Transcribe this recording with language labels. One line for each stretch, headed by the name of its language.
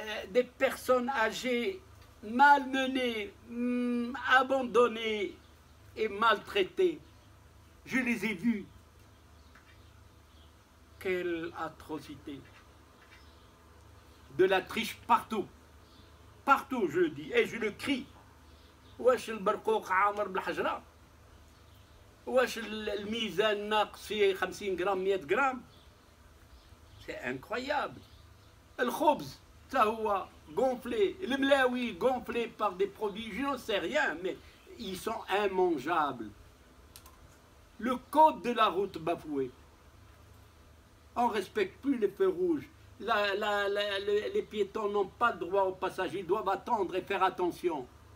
French: Des personnes âgées, malmenées, abandonnées et maltraitées. Je les ai vues. Quelle atrocité. De la triche partout. Partout, je le dis, et je le crie.
Arabic: واش البرقوق عامر بالحجرة؟ واش الميزان ناقص فيه 50 غرام 100 غرام؟
French: C'est incroyable. الخبز ça هو gonflé, الملاوي gonflé par des produits, je n'en sais rien, mais ils sont immangeables. Le code de la route bafoué. On ne respecte plus les feux rouges. Les piétons n'ont pas de droit au passage, ils doivent attendre et faire attention.